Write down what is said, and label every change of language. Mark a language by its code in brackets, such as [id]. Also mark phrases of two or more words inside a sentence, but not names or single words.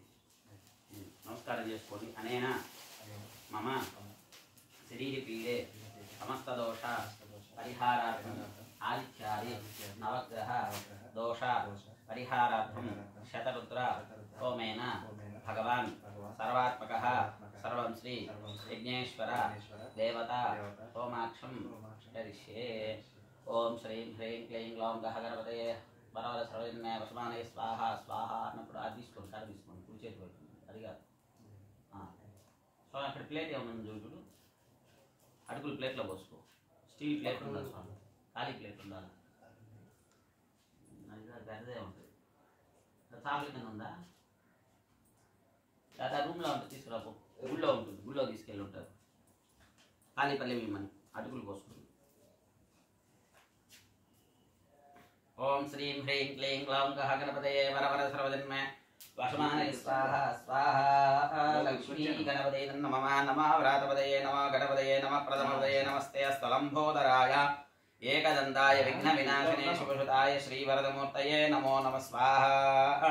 [te] నమస్కారం చేసుకోండి. [sa] అనేనా మమ శరీర పీడే సమస్త దోష పరిహారార్థం ఆదిత్యాది నవగ్రహ దోష పరిహారార్థం శతరుద్ర హోమేన भगवान् सर्वात्मकः सर्वं श्री यज्ञेश्वर देवता होमाक्षं करिष्ये। ओम श्रीं ह्रीं क्लीं ग्लौं गः गणपतये వరవర సర్వజన్మే వసమానయ స్వాహ స్వాహ [te] అన్నప్పుడు అది తీసుకోండి, కర్ర తీసుకోండి, కుడి చేతి పెట్టుకోండి. అది కాదు. సో అక్కడ ప్లేట్ ఏమన్నా చూడు, అడుగులు ప్లేట్లో పోసుకో. [en] steel plate [te] ఉండాలి స్వామి, ఖాళీ ప్లేట్ ఉండాలి. గరిదే ఉంటుంది. చాపల కింద ఉందా? లేదా రూమ్లో ఉంటుంది, తీసుకురాపో. గుళ్ళో ఉంటుంది, గుళ్ళో తీసుకెళ్ళి ఉంటుంది. ఖాళీ పల్లె ఇమ్మని అడుగులు పోసుకోండి. [sa] ओम श्रीं ह्रीं क्लीं ग्लौं गः गणपतये वरवర सर्वजन्मे वसमानय स्वाहा स्वाहा। लक्ष्मी गणपतये नमः नमः व्रातपतये नमः गणपतये नमः प्रथमपतये नमस्ते स्थलंभोदराय एकदन्ताय विघ्नविनाशिने शुभसुताय श्रीवरदमूर्तये नमो नमः स्वाहा।